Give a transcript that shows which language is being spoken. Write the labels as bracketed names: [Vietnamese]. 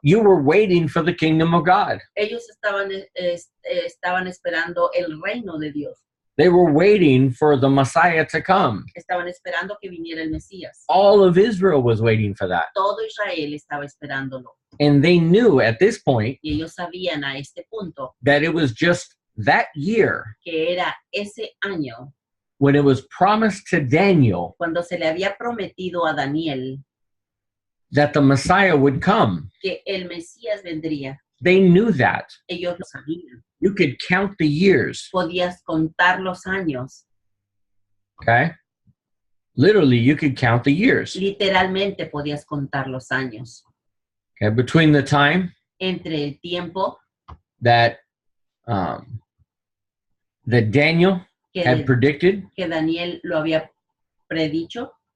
[English] you were waiting for the kingdom of God. [Spanish] ellos estaban esperando el reino de Dios. [English] They were waiting for the Messiah to come. [Spanish] Estaban esperando que viniera el Mesías. [English] All of Israel was waiting for that. [Spanish] Todo Israel estaba esperándolo. [English] And they knew at this point [Spanish] Y ellos sabían a este punto [English] that it was just that year [Spanish] que era ese año [English] when it was promised to Daniel [Spanish] cuando se le había prometido a Daniel [English] that the Messiah would come. [Spanish] que el Mesías vendría. [English] They knew that. [Spanish] Ellos lo sabían. [English] You could count the years, [Spanish] Podías contar los años. [English] okay? Literally, you could count the years. [Spanish] Literalmente podías contar los años. [English] Okay, between the time [Spanish] Entre el tiempo [English] that that Daniel [Spanish] que, [English] had predicted [Spanish] que Daniel lo había predicho,